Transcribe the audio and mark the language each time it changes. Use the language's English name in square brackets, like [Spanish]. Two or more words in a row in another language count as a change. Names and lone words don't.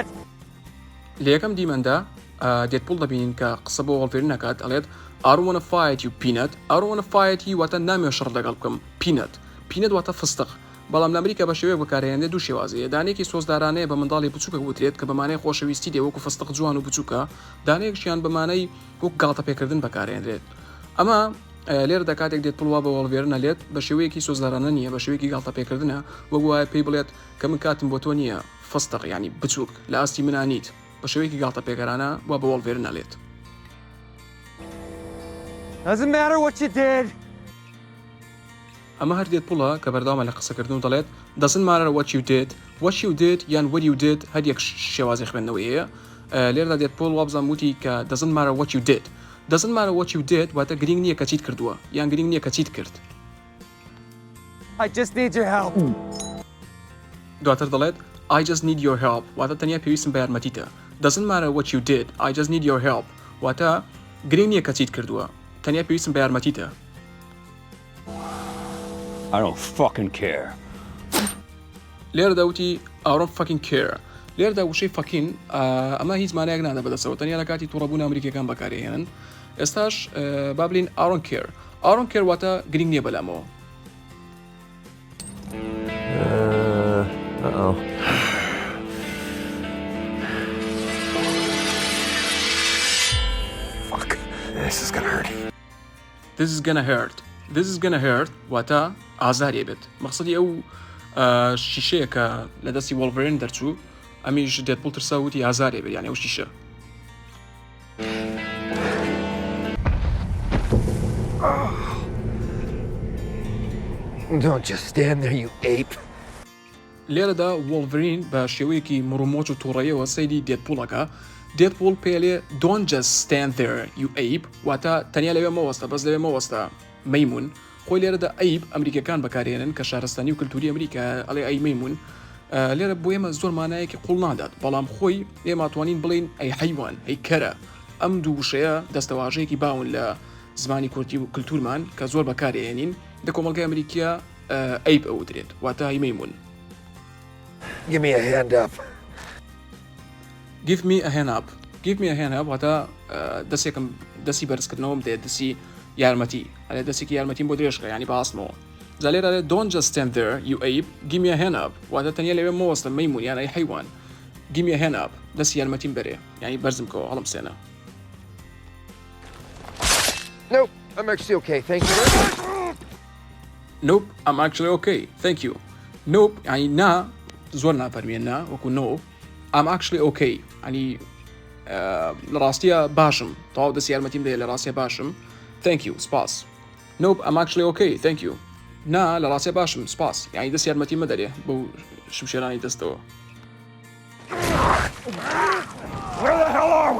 [Central Kurdish] لە یەکەم دیمەندا دێدپۆڵ دەبینین کە قسە بۆ وەڵڤرن نەکات ئەڵێت [English] I don't want to fight you, Peanut. I don't want to fight you [Central Kurdish] واتە نامێ شەڕ لەگەڵ بکەم. Peanut واتە فستق. بەڵام لە ئەمریکا بە شێوەیە بەکارهێنێت دوو شێوازەیە. دانەیەکی سۆزدارانەیە بە منداڵی بچووکە وترێت کە بەمانەی خۆشەویستی دێ وەکو فستق جوان و بچووکە، دانەیەکیان بەمانەی وەک گاڵتە پێکردن بەکارهێنرێت. ئەمە لێرە دەکاتێک دێت پڵوا بە وەڵڤێرن نەلێت بە شێوەیەکی سۆزدارانە نییە، بە شێوەیەکی گاڵتە پێکردنە وەک وایە پێی بڵێت کە من کاتم بۆ تۆ نییە فستق ینی بچووک لە ئاستی منانیت بە شێوەیەکی گاڵتە پێکەرانە وا بە وەڵڤێرن نەلێت. [English] Doesn't matter what you did. [Central Kurdish] ئەمە هەر دێدپۆڵە کە بەردەوامە لە قسەکردن و دەڵێت [English] doesn't matter what you did [Central Kurdish] یان [English] what you did [Central Kurdish] هەر یەک شێوازی خوێندنەوەیە. لێرەدا دێدپۆڵ وابزان وتی کە [English] doesn't matter what you did [Central Kurdish] واتە گرنگ نییە کە چیت کردووە یان گرنگ نییە کە چیت کرد. [English] I just need your help. [Central Kurdish] دواتر دەڵێت [English] I just need your help [Central Kurdish] واتە تەنیا پێویستم بە یارمەتیتە. [English] doesn't matter what you did I just need your help [Central Kurdish] واتە گرنگ نییە کە چیت کردووە تەنیا پێویستم بە یارمەتیتە. [English] I don't fucking care. [Central Kurdish] لێرەدا وتی [English] I don't fucking care. [Central Kurdish] لێرەدا وشەی فەکین ئەمە هیچ مانایەک نادە بەدەسەوە تەنیا لە کاتی تووڕەبوون ئەمریکیەکان بەکارهێنن. ئێستاش با بڵین [English] I don't care [Central Kurdish] واتە گرنگ نییە بەلامەوە. [English] Uh-oh. Fuck. This is gonna hurt. This is gonna hurt [Central Kurdish] واتە ئازاریە بێت. مەقسەدی ئەو شیشەیە کە لە دەستی وەڵڤرن دەرچوو ئەمیش دێدپۆڵ ترسا وتی ئازاریە بێت یعنی ئەو شیشە. [English] Don't just stand there, you ape. [Central Kurdish] لێرەدا وەڵڤرین بە شێوەیەکی مڕومۆچ و تووڕەیەوە سەیری دێدپۆڵەکە. دێدپۆڵ پێلێ [English] don't just stand there you ape [Central Kurdish] واتە تەنیا لەوێ مەوەستە بەس لەوێ مەوەستە مەیمون. خۆی لێرەدا ئەیب ئەمریکەکان بەکارهێنن کە شارستانی و کللتوری ئەمریکا ئەڵێ ئەی مەیمون. لێرە بۆ ئێمە زۆر مانایەکی قوڵ نادات بەڵام خۆی ئێمە توانین بڵین ئەی حەیوان ئەی کەرە. ئەم دوو وشەیە دەستەواژەیەکی باون لە زمانی کورتی و کللتورمان کە زۆر بەکارهێنین لە کۆمەڵگەی ئەمریکا ئەیب ئەوترێت واتە ئەی مەیمون. [English] Give me a hand up. Give me a hand up [Central Kurdish] واتە دەستێکم دەستی بەرزکردنەوەم دێت دەستی یارمەتی ئەلێ دەستێکی یارمەتیم بۆ درێژکە ینی باسمەوە. جا لێرە [English] don't just stand there you ape give me a hand up [Central Kurdish] واتە تەنیا لەوێ مەوەستە مەیمون یان ئەی حەیوان. [English] give me a hand up [Central Kurdish] دەستی یارمەتیم بەرێ ینی بەرزم کەوە هەڵم سێنە. [English] Nope, I'm actually okay, thank you. Nope, I'm actually okay, thank you. [Central Kurdish] Nope ینی نا زۆر ناپەرمێننا وەکو [English] no I'm actually okay [Central Kurdish] ینی لە ڕاستیە باشم تەواو دەستی یارمەتیم دێ لە ڕاستیە باشم [English] thank you [Central Kurdish] سپاس. [English] Nope I'm actually okay thank you [Central Kurdish] نا لە ڕاستیە باشم سپاس ینی دەستی یارمەتیم مەدەرێ بەو شمشێرانی دەستەوە. [English] Where the hell are we?